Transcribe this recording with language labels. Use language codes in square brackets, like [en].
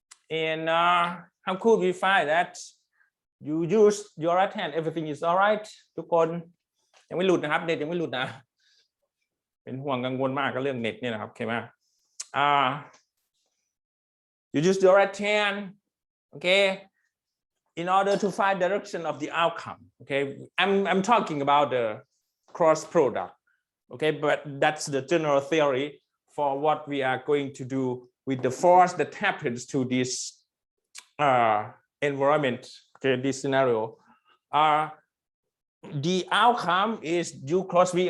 [en] And how could we find that? You use your right hand. Everything is all right. [th] ทุกคนยังไม่หลุดนะครับเน็ตยังไม่หลุดนะเป็นห่วงกังวลมากกับเรื่องเน็ตเนี่ยนะครับโอเคไหม [en] you use your right hand, okay, in order to find direction of the outcome. Okay, I'm talking about the cross product. Okay, but that's the general theory for what we are going to do with the force that happens to this environment. Okay, this scenario. The outcome is u cross v.